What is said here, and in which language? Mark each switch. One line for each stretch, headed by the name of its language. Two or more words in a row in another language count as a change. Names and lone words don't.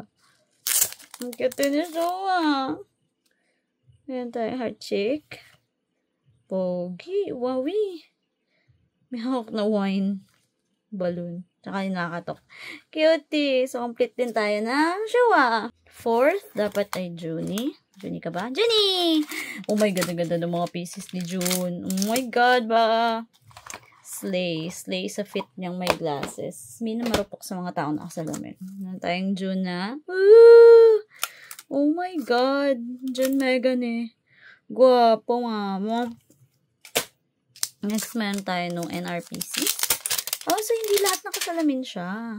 Filipino: Ang cute ni Showa. Meron tayo
English: heart shake.
Filipino: Pogi. Wowie. May hawak na wine. Balloon. Tsaka yung nakakatok. Cutie. So, complete din tayo ng Showa. Fourth, dapat ay Junie. Junie ka ba? Junie!
English: Oh my God,
Filipino: ang ganda ng mga pieces ni June.
English: Oh my God,
Filipino: ba? Slay. Slay sa fit niyang may glasses. May na marupok sa mga taong nakasalamin. Meron tayong June na. Woo!
English: Oh my God.
Filipino: June Megan eh. Guwapo, mama. Next, meron tayo nung NRPC. Oh, so hindi lahat nakasalamin siya.